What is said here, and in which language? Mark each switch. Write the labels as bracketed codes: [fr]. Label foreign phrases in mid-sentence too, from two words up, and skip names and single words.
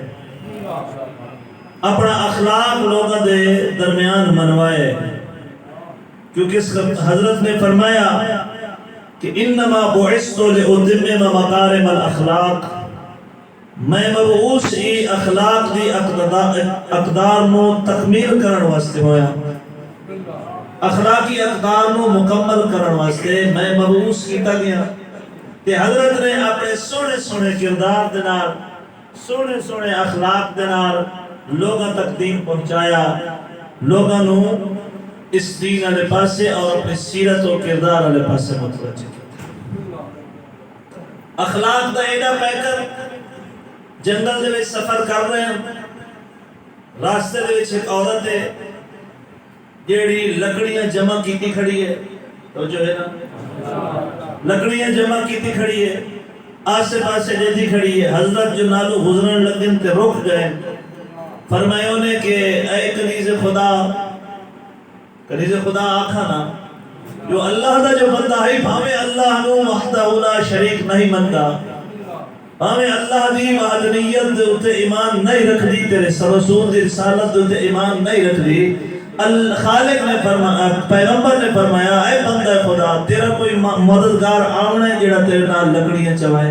[ur] اپنا اخلاق لوگوں کے درمیان منوائے، کیونکہ اس حضرت نے فرمایا کہ [ar] انما بعثت لاتمم مکارم الاخلاق، [pa] میں مبعوث ای اخلاق دی اقدار نو تکمیل کرن واسطے ہویا، اخلاقی اقدار نو مکمل کرن واسطے میں مبعوث کیتا گیا۔ تے حضرت نے اپنے سونے سونے کردار دے نال، سونے سونے اخلاق دے نال لوگاں تک دین پہنچایا، لوگاں نو اس دین والے پاسے اور اپنی سیرت و کردار والے پاسے متوجہ کیا۔ اخلاق دا ایڈا پیکر جنگل دے وچ سفر کر رہے ہیں، راستے دے وچ ایک عورت ہے جیڑی لکڑیاں جمع کیتی کھڑی ہے، تو جو ہے نا لکڑیاں جمع کیتی کھڑی ہے، آسے پاسے جیدی کھڑی ہے۔ حضرت جو نالو گزرن لگن تے رک گئے، فرمائیوں نے کہ اے کنیز خدا، کنیز خدا آکھا نا جو اللہ دا جو بندہ ہے، بھاوے اللہ نو [ar] وحدہ لا شریک [pa] نہیں منتا، ہمیں اللہ دی وحدانیت دے اتے ایمان نہیں رکھ دی، تیرے رسول دی رسالت دے اتے ایمان نہیں رکھ دی، خالق نے فرمایا، پیغمبر نے فرمایا اے بندہ خدا تیرا کوئی مددگار آمنا ہے جڑا تیرے نال لکڑیاں چوائے؟